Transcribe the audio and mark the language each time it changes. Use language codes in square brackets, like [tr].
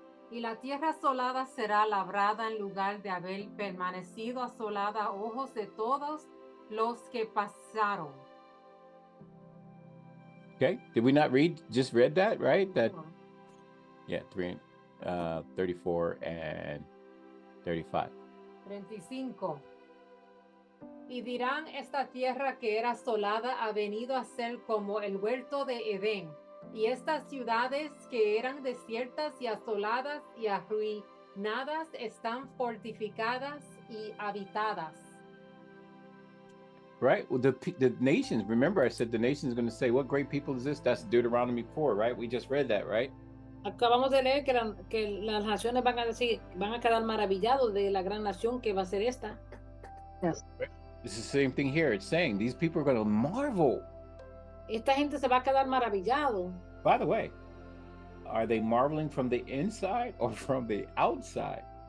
[es] Y la tierra asolada será labrada en lugar de haber permanecido asolada a ojos de todos los que pasaron. [en] Okay, did we not just read that, right? That, yeah, 34 and 35. 35. [es] Y dirán, esta tierra que era asolada ha venido a ser como el huerto de Edén. Y estas ciudades que eran desiertas y asoladas y arruinadas están fortificadas y habitadas. [en] Right? Well, the nations, remember I said the nation is going to say, what great people is this? That's Deuteronomy 4, right? We just read that, right? [es] Acabamos de leer que las naciones van a quedar maravillados de la gran nación que va a ser esta. [en] Yes. It's the same thing here. It's saying these people are going to marvel. [es] Esta gente se va a quedar maravillado. [en] By the way, are they marveling from the inside or from the outside?